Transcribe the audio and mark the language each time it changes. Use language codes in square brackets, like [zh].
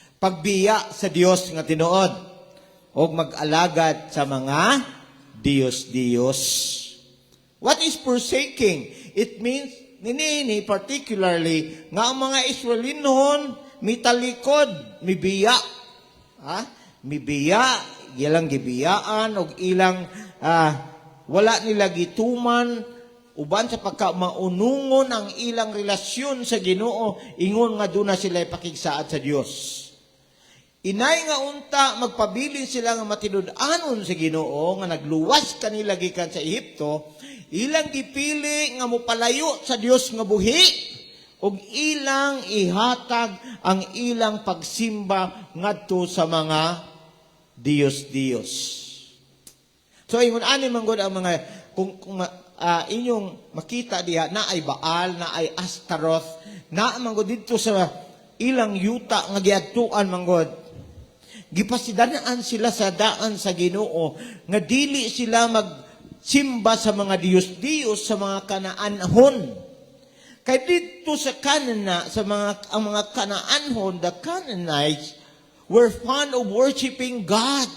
[ceb] Pagbiya sa Dios nga tinuod o mag-alagad sa mga Diyos. [en] What is forsaking? It means, [ceb] nini particularly, nga ang mga Israelinon, mitalikod, mibiya. Mibiya, ilang gibiyaan, o ilang wala nila gituman, uban sa pagkamaunungon ang ilang relasyon sa Ginoo, ingon nga doon na sila ipakigsaad sa Dios. Inay nga unta, magpabilin sila nga matinud-anon sa Ginoo, nga nagluwas kanila gikan sa Ehipto, ilang gipili nga mupalayo sa Dios nga buhi, ug ilang ihatag ang ilang pagsimba ngadto sa mga Diyos. So ingon ani man gud ang mga kung inyong makita diha na ay Baal, na ay Ashtaroth, na man gud dito sa ilang yuta nga giadtuan man gud. Gipasidanaan sila sa daan sa Ginoo nga dili sila magsimba sa mga Diyos sa mga Kanaanhon. Kay dito sa Canaan, ang mga Kanaanhon, [en] the Canaanites were fond of worshiping God.